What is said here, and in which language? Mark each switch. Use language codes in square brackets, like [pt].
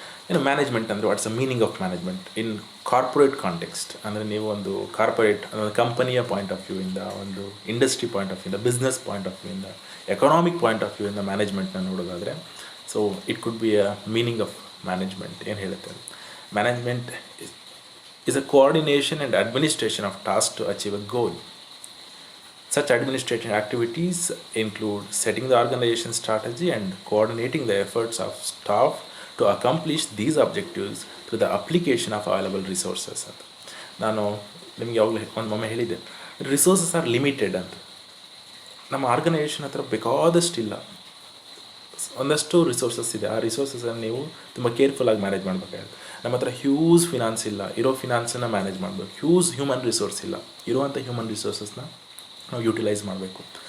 [kn] ಏನು ಮ್ಯಾನೇಜ್ಮೆಂಟ್ ಅಂದರೆ [en] What's a meaning of management in corporate context. [kn] ಅಂದರೆ ನೀವು ಒಂದು ಕಾರ್ಪೊರೇಟ್ ಕಂಪನಿಯ ಪಾಯಿಂಟ್ ಆಫ್ ವ್ಯೂಯಿಂದ, ಒಂದು industry point of ವ್ಯೂಯಿಂದ, business point of ವ್ಯೂಯಿಂದ, economic point of ವ್ಯೂಯಿಂದ ಮ್ಯಾನೇಜ್ಮೆಂಟ್ನ ನೋಡೋದಾದರೆ, [en] So it could be a meaning of management. [kn] ಏನು ಹೇಳುತ್ತೆ, [en] Management is a coordination and administration of tasks to achieve a goal. Such administrative activities include setting the organization strategy and coordinating the efforts of staff to accomplish these objectives through the application of available resources. [kn] ನಾನು ನಿಮಗೆ ಯಾವಾಗಲೂ ಒಮ್ಮೆ ಹೇಳಿದ್ದೆ, [en] resources are limited [kn] ಅಂತ. ನಮ್ಮ organisation ಹತ್ರ ಬೇಕಾದಷ್ಟಿಲ್ಲ, ಒಂದಷ್ಟು resources ಇದೆ. ಆ ರಿಸೋರ್ಸಸನ್ನು ನೀವು ತುಂಬ ಕೇರ್ಫುಲ್ಲಾಗಿ ಮ್ಯಾನೇಜ್ ಮಾಡಬೇಕಾಗುತ್ತೆ. ನಮ್ಮ ಹತ್ರ ಹ್ಯೂಜ್ ಫಿನಾನ್ಸ್ ಇಲ್ಲ, ಇರೋ ಫಿನಾನ್ಸನ್ನು ಮ್ಯಾನೇಜ್ ಮಾಡಬೇಕು. ಹ್ಯೂಜ್ ಹ್ಯೂಮನ್ ರಿಸೋರ್ಸ್ ಇಲ್ಲ, ಇರುವಂಥ ಹ್ಯೂಮನ್ ರಿಸೋರ್ಸಸ್ನ ನಾವು ಯುಟಿಲೈಸ್ ಮಾಡಬೇಕು.